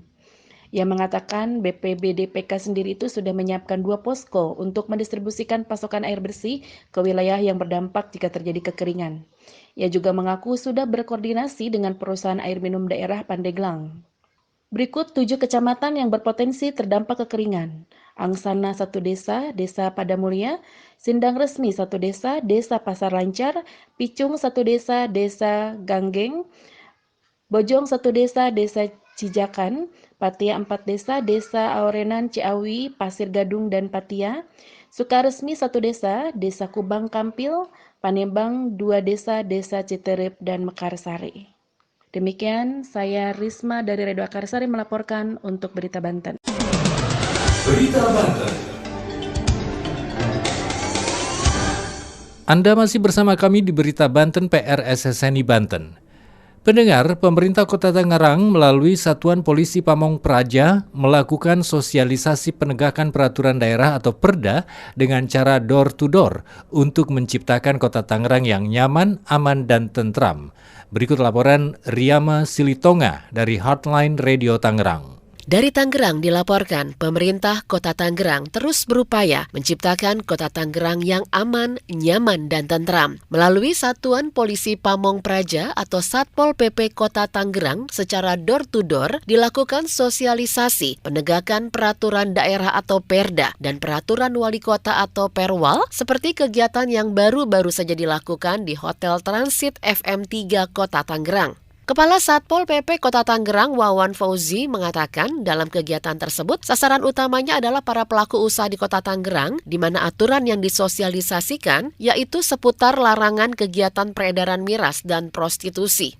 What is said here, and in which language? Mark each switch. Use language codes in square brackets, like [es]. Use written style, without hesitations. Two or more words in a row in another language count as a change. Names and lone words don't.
[id] Ia mengatakan BPBD-PK sendiri itu sudah menyiapkan 2 posko untuk mendistribusikan pasokan air bersih ke wilayah yang berdampak jika terjadi kekeringan. Ia juga mengaku sudah berkoordinasi dengan perusahaan air minum daerah Pandeglang. Berikut 7 kecamatan yang berpotensi terdampak kekeringan. Angsana 1 desa, Desa Padamulya, Sindang Resmi 1 desa, Desa Pasar Lancar, Picung 1 desa, Desa Ganggeng, Bojong 1 desa, Desa Cijakan, Patia 4 desa, Desa Aurenan, Ciawi, Pasir Gadung, dan Patia, Sukaresmi 1 desa, Desa Kubang Kampil, Panembang 2 desa, Desa Citerep, dan Mekarsari. Demikian, saya Risma dari Radio Akarsari melaporkan untuk Berita Banten. Berita Banten. Anda masih bersama kami di Berita Banten PRSSNI Banten. Pendengar, pemerintah Kota Tangerang melalui Satuan Polisi Pamong Praja melakukan sosialisasi penegakan peraturan daerah atau Perda dengan cara [en] door-to-door [id] untuk menciptakan Kota Tangerang yang nyaman, aman, dan tentram. Berikut laporan Riama Silitonga dari Hotline Radio Tangerang. Dari Tangerang dilaporkan, pemerintah Kota Tangerang terus berupaya menciptakan Kota Tangerang yang aman, nyaman, dan tentram. Melalui Satuan Polisi Pamong Praja atau Satpol PP Kota Tangerang secara [en] door-to-door [id] dilakukan sosialisasi penegakan peraturan daerah atau Perda dan peraturan wali kota atau Perwal seperti kegiatan yang baru-baru saja dilakukan di Hotel Transit FM3 Kota Tangerang. Kepala Satpol PP Kota Tangerang Wawan Fauzi mengatakan dalam kegiatan tersebut sasaran utamanya adalah para pelaku usaha di Kota Tangerang di mana aturan yang disosialisasikan yaitu seputar larangan kegiatan peredaran miras dan prostitusi.